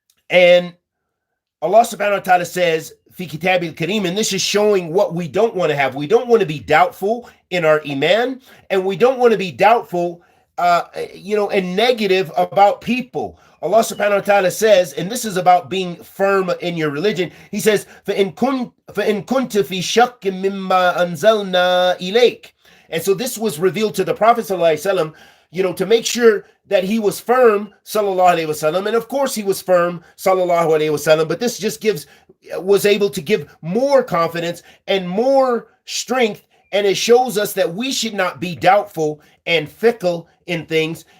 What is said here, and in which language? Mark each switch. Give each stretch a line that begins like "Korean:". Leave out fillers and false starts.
English: And Allah subhanahu wa ta'ala says, Fi Kitab al-Kareem, and this is showing what we don't want to have. We don't want to be doubtful in our iman, and we don't want to be doubtful, and negative about people. Allah subhanahu wa ta'ala says, and this is about being firm in your religion. He says,
Arabic: فَإِن كُنْتَ فِي شَكٍّ مِمَّا أَنزَلْنَا إِلَيْكَ.
English: And so this was revealed to the Prophet sallallahu alaihi wasallam, to make sure that he was firm, sallallahu alaihi wasallam. And of course he was firm, sallallahu alaihi wasallam, but this just was able to give more confidence and more strength, and it shows us that we should not be doubtful and fickle in things.